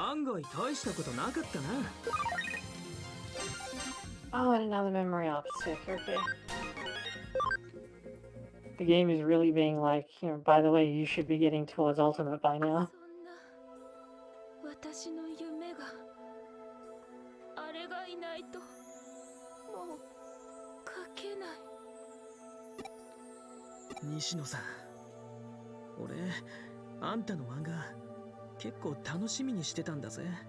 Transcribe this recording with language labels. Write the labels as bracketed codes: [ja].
[ja] 案外大したことなかったな。 [en] Oh, and another memory up. Sick, okay. the game is really being like, you know, by the way, you should be getting towards Ultimate by now. [ja] 私の夢があれがいないともう書けない。西野さん、俺あんたの漫画結構楽しみにしてたんだぜ。